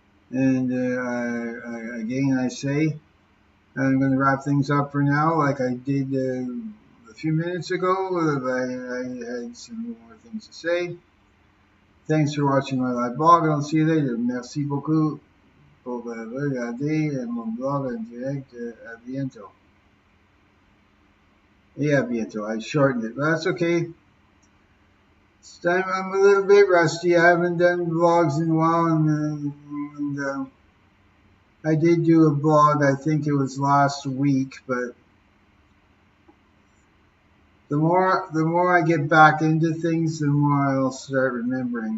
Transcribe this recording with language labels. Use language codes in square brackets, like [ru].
[en] And again, I say I'm going to wrap things up for now, like I did a few minutes ago. I had some more things to say. Thanks for watching my live blog, and I'll see you later. [fr] Merci beaucoup pour regarder mon blog en direct. À bientôt. Et à bientôt. [en] I shortened it, but that's okay. This time I'm a little bit rusty. I haven't done vlogs in a while, and I did do a blog, I think it was last week, but the more I get back into things, the more I'll start remembering.